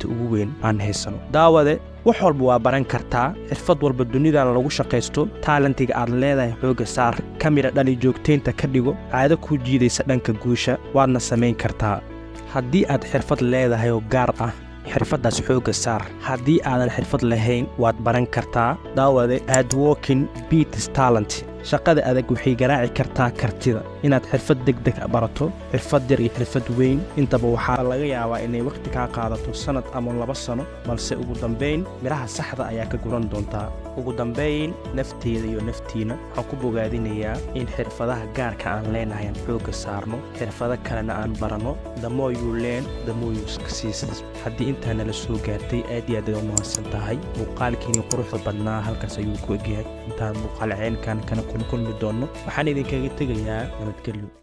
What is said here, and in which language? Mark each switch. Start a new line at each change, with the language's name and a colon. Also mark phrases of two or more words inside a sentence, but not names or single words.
Somali: ugu weyn aan haysano daawade wax walba waa baran kartaa xirfad walba dunidana lagu shaqeysto talentiga aad leedahay xooga saar kamira dhali joogteynta ka dhigo caado ku jiidaysa dhanka guusha waadna samayn kartaa haddii aad xirfad leedahay oo gaar ah xirfadaas xooga saar haddii aadan xirfad lahayn waad baran kartaa daawade
English: hard working beats talent
Somali: shaqada adag waxay garaaci kartaa kartida inaad xirfad degdeg barato xirfad yar iyo xirfad weyn intaba waxaa laga yaabaa inay waqti ka qaadato sanad ama 2 sano balse ugu dambeyn miraha saxda ayaa ka guran doontaa ugu dambeyn nafteeda iyo naftiina waxaan ku bogaadinayaa in xirfadaha gaarka aan leenahay aan xooga saarno xirfado kalena aan barano
English: the more you learn the more you succeed
Somali: haddii intaana la soo gaartay aad iyo aad u mahadsan tahay muuqaalkiina quruxda badnaa halkaas ayuu ku egyahay intaan muuqaal ceenkan kana kulmi doono waxaan idinkaga tegayaa nabadgelyo